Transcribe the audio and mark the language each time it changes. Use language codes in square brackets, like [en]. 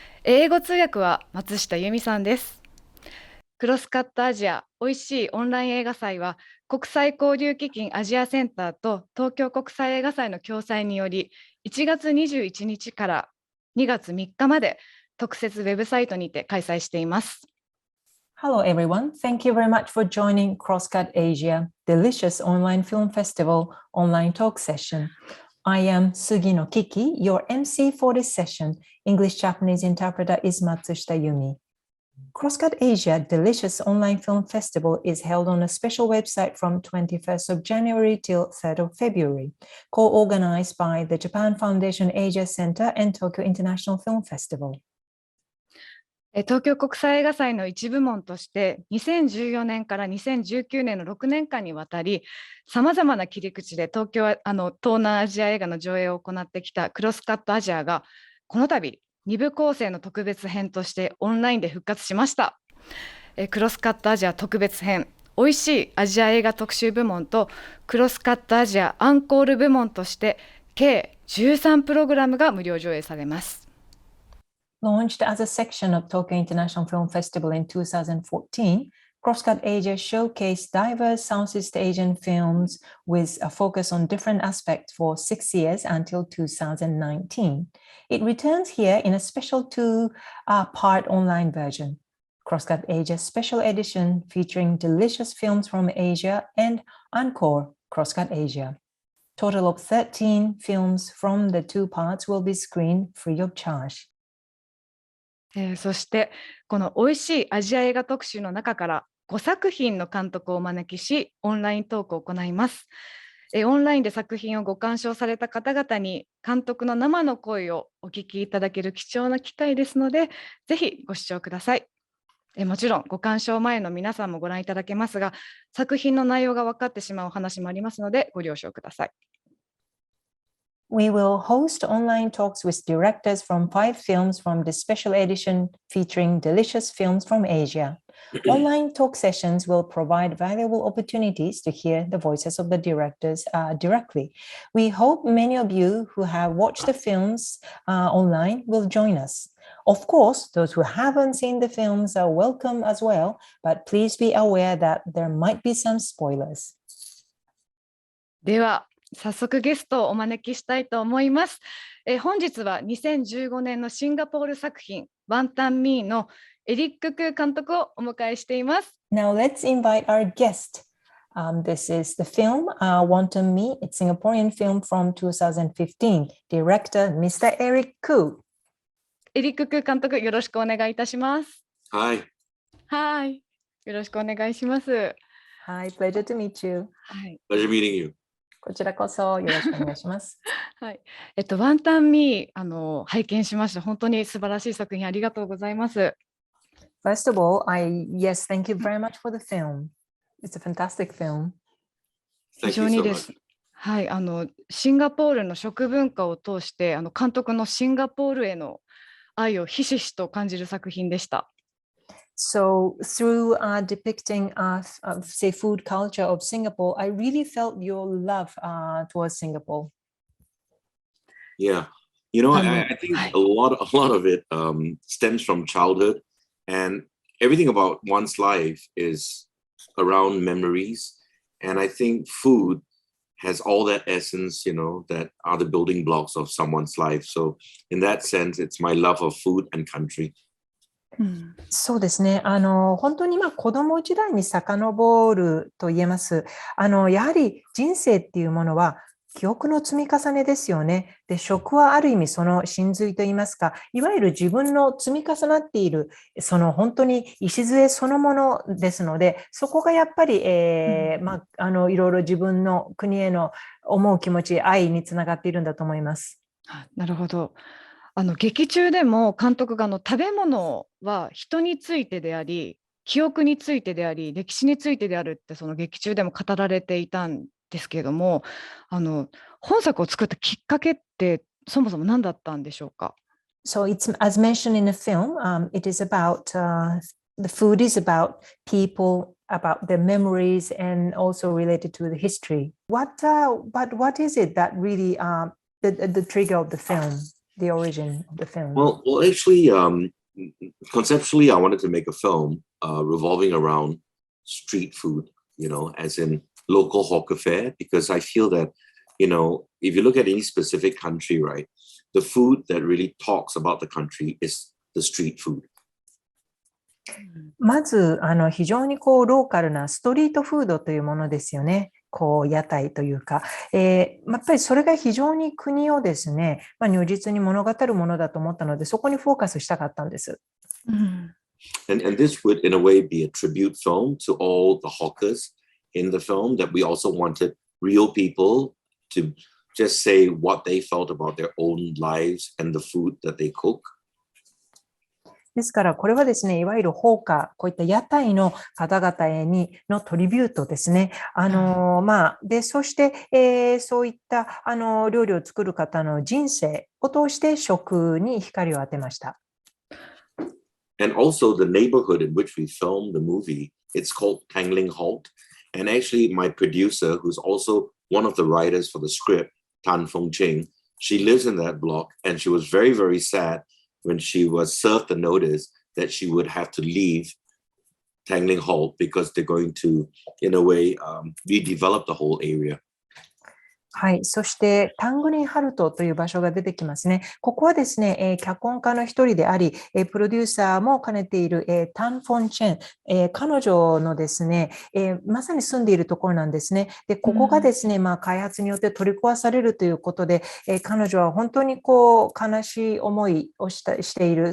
[ja] 英語通訳は松下由美さんです。クロスカットアジアおいしいオンライン映画祭は国際交流基金アジアセンターと東京国際映画祭の共催により1月21日から2月3日まで特設ウェブサイトにて開催しています。 [en] Hello everyone, thank you very much for joining CrossCut Asia Delicious Online Film Festival online talk session. I am Sugino Kiki, your MC for this session. English Japanese interpreter is Matsushita Yumi. CrossCut Asia Delicious Online Film Festival is held on a special website from 21st of January till 3rd of February, co-organized by the Japan Foundation Asia Center and Tokyo International Film Festival. [ja] 東京国際映画祭の一部門として2014年から2019年の6年間にわたりさまざまな切り口で東南アジア映画の上映を行ってきたクロスカットアジアがこの度2部構成の特別編としてオンラインで復活しました。クロスカットアジア特別編おいしいアジア映画特集部門とクロスカットアジアアンコール部門として計13プログラムが無料上映されます。 [en] Launched as a section of Tokyo International Film Festival in 2014, CrossCut Asia showcased diverse Southeast Asian films with a focus on different aspects for 6 years until 2019. It returns here in a special two-part online version, CrossCut Asia Special Edition featuring delicious films from Asia and Encore CrossCut Asia. Total of 13 films from the two parts will be screened free of charge. [ja] そしてこのおいしいアジア映画特集の中から5作品の監督をお招きしオンライントークを行います。オンラインで作品をご鑑賞された方々に監督の生の声をお聞きいただける貴重な機会ですのでぜひご視聴ください。もちろんご鑑賞前の皆さんもご覧いただけますが作品の内容が分かってしまうお話もありますのでご了承ください。 [en] We will host online talks with directors from 5 films from the special edition featuring delicious films from Asia. Online talk sessions will provide valuable opportunities to hear the voices of the directors directly. We hope many of you who have watched the films online will join us. Of course, those who haven't seen the films are welcome as well, but please be aware that there might be some spoilers. [ja] では早速ゲストをお招きしたいと思います。本日は2015年のシンガポール作品ワンタンミーのエリック・クー監督をお迎えしています。 [en] Now let's invite our guest. This is the film Wanton Mee. It's a Singaporean film from 2015. Director Mr. Eric Khoo. [ja] エリック・クー監督よろしくお願いいたします。 [en] Hi. Hi. [ja] よろしくお願いします。 [en] Hi, pleasure to meet you. Pleasure meeting you. [ja] こちらこそよろしくお願いします。はい、ワンタンミー拝見しました。本当に素晴らしい作品ありがとうございます。 [en] First of all, thank you very much for the film. It's a fantastic film. [ja] 非常にです。はい、シンガポールの食文化を通して監督のシンガポールへの愛をひしひしと感じる作品でした。 [en] So through depicting say food culture of Singapore, I really felt your love towards Singapore. Yeah, I think a lot of it stems from childhood, and everything about one's life is around memories. And I think food has all that essence, that are the building blocks of someone's life. So in that sense, it's my love of food and country. [ja] そうですね。本当に子供時代に遡ると言えます。やはり人生っていうものは記憶の積み重ねですよね。で、食はある意味その真髄と言いますか、いわゆる自分の積み重なっている、その本当に礎そのものですので、そこがやっぱり、いろいろ自分の国への思う気持ち、愛につながっているんだと思います。なるほど。劇中でも監督が食べ物は人についてであり記憶についてであり歴史についてであるってその劇中でも語られていたんですけれども、本作を作ったきっかけってそもそも何だったんでしょうか？ [en] So it's as mentioned in the film, it is about the food is about people, about their memories, and also related to the history. But what is it that really the trigger of the film, the origin of the film? Well, actually, conceptually, I wanted to make a film revolving around street food, as in local hawker fare, because I feel that, if you look at any specific country, right, the food that really talks about the country is the street food. [ja] まず非常にローカルなストリートフードというものですよね。屋台というか、やっぱりそれが非常に国をですね、如実に物語るものだと思ったので、そこにフォーカスしたかったんです。 [en] And this would, in a way, be a tribute film to all the hawkers in the film, that we also wanted real people to just say what they felt about their own lives and the food that they cook. [ja] ですから、これはですね、いわゆるホーカー、こういった屋台の方々のトリビュートですね。で、そして、そういった料理を作る方の人生を通して食に光を当てました。 [en] And also the neighborhood in which we filmed the movie, it's called Tangling Halt. And actually, my producer, who's also one of the writers for the script, Tan Fong Ching, she lives in that block, and she was very, very sad when she was served the notice that she would have to leave Tangling Halt because they're going to, in a way, redevelop the whole area. [ja] はい。そして、タングリンハルトという場所が出てきますね。ここはですね、脚本家の一人であり、プロデューサーも兼ねている、タン・フォン・チェン、彼女のですね、まさに住んでいるところなんですね。で、ここがですね、開発によって取り壊されるということで、彼女は本当に悲しい思いをしている。